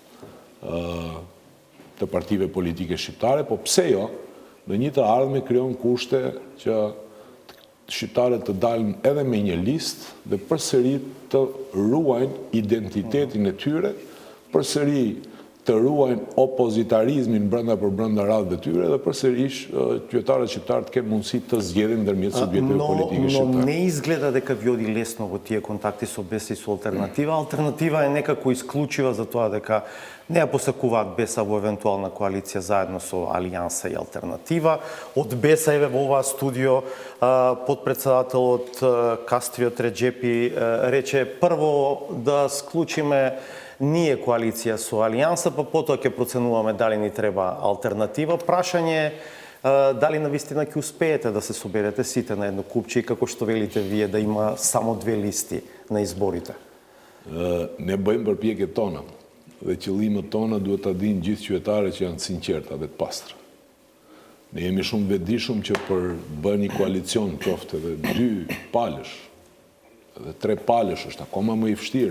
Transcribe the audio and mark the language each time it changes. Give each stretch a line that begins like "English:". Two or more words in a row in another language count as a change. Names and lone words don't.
Albanian: të partive politike shqiptare, po pse jo, në një të ardhme krijon kushte që shqiptarët të dalin edhe me një listë dhe përsëri të ruajnë identitetin e tyre, përsëri të ruajnë opozitarizmin brenda radhëve të tyre dhe përsërish qytetarët shqiptarë të kenë mundësi të zgjedhin ndërmjet subjekteve politike shqiptare.
Macedonian: Но не изгледа дека ви оди лесно во тие контакти со БЕС и со алтернатива. Алтернатива е некако исклучива за тоа дека не ја посакуваат БЕС-а во евентуална коалиција заедно со Алијанса и алтернатива. Од БЕС-а еве во оваа студио подпредседателот Кастриот Реджепи рече прво да склучиме ние коалиција со Алијанса, па потоа ќе проценуваме дали ни треба алтернатива. Прашање е дали навистина ќе успеете да се соберете сите на едно купче и како што велите вие да има само 2 листи на изборите.
Albanian: Ne bëjmë përpjekjet tona dhe qëllimet tona duhet ta dinë gjithë qytetarët që janë të sinqerta dhe të pastra. Ne jemi shumë vetëdijshëm që për bërë një koalicion qoftë edhe 2 palësh, edhe 3 palësh është akoma më i vështirë.